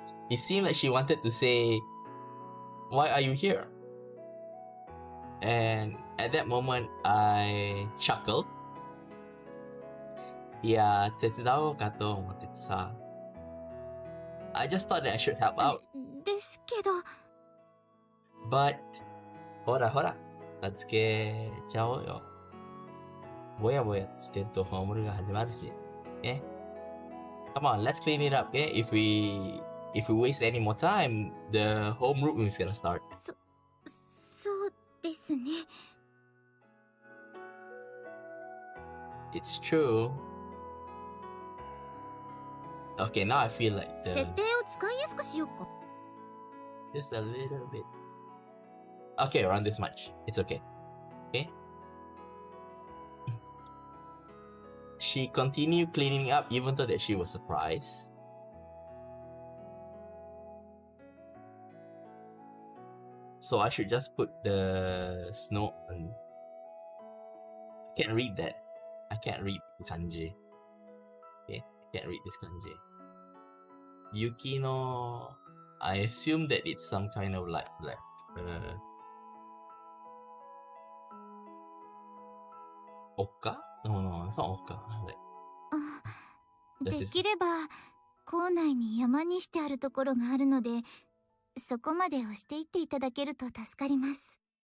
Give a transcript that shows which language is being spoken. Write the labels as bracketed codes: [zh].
[en] It seemed like she wanted to say, why are you here? And at that moment, I chuckled. [ja] いや、手伝おうかと思ってさ。 [en] I just thought that I should help out. [ja] ですけど。 But, ほらほら、助けちゃおうよ。ぼやぼやしてるとホームルが始まるし。 [en] Come on, let's clean it up, okay? If we waste any more time, the homeroom is gonna start. [ja] そうですね。 [en] It's true. Okay, now I feel like [ja] 設定を使いやすくしようか。 [en] just a little bit. Okay, around this much. It's okay. Okay? She continued cleaning up even though that she was surprised. So I should just put the snow on. I can't read that. I can't read kanji. Okay, I can't read this kanji. Yuki no. I assume that it's some kind of like Oka? No, it's not Oka. Like, [ja] できれば校内に山にしてあるところがあるので、そこまで押していっていただけると助かります。